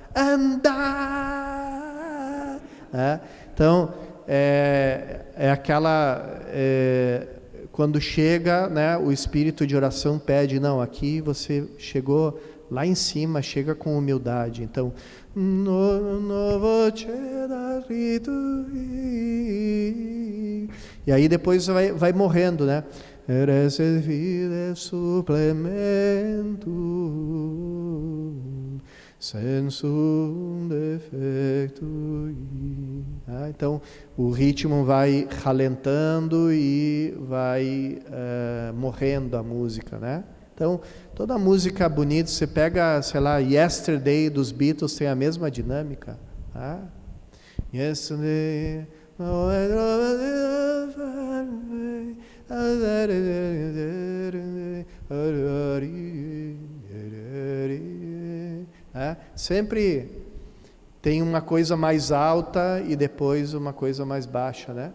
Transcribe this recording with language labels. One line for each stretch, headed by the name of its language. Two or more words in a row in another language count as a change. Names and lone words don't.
Portuguese: And então é aquela quando chega, né, o espírito de oração pede, não, aqui você chegou lá em cima, chega com humildade.
Latin: Então, novo cedat ritui.
Portuguese: E aí depois vai morrendo, né?
Latin: Praestet fides supplementum sensum defectui.
Portuguese: Então, o ritmo vai ralentando e vai morrendo a música, né? Então, toda música bonita, você pega, sei lá, Yesterday dos Beatles, tem a mesma dinâmica. Yesterday, sempre tem uma coisa mais alta e depois uma coisa mais baixa, né?